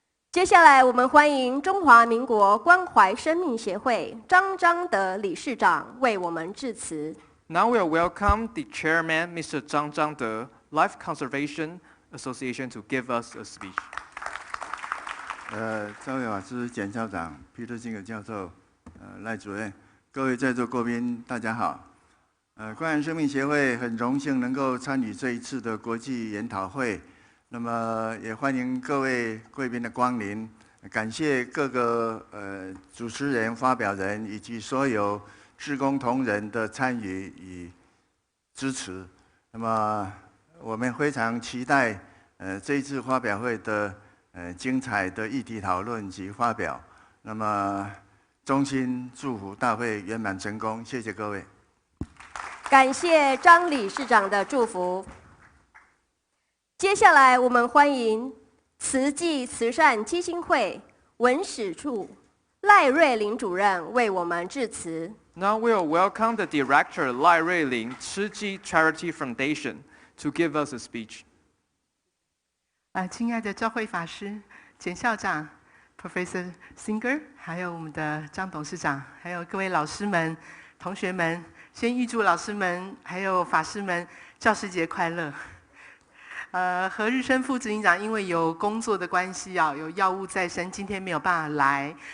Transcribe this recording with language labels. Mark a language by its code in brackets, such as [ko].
[zh] 接下来，我们欢迎中华民国关怀生命协会张章德理事长为我们致辞。 [en] Now we will welcome the chairman, Mr. Zhang Zhangde, Life Conservation Association, to give us a speech. [zh] 赵伟法师、简校长、Peter Singer 教授、赖主任，各位在座贵宾，大家好。关怀生命协会很荣幸能够参与这一次的国际研讨会，那么也欢迎各位贵宾的光临，感谢各个主持人、发表人以及所有志工同仁的参与与支持。那么我们非常期待这一次发表会的精彩的议题讨论及发表。那么衷心祝福大会圆满成功，谢谢各位。感谢张理事长的祝福。接下来，我们欢迎慈济慈善基金会文史处赖瑞麟主任为我们致辞。 [en] Now we'll welcome the director Lai Ruiling, 慈济 Charity Foundation, to give us a speech. [zh] 亲爱的教会法师、简校长、Professor Singer， 还有我们的张董事长，还有各位老师们、同学们，先预祝老师们还有法师们教师节快乐。何日升副执行长因为有工作的关系有药物在身，今天没有办法来。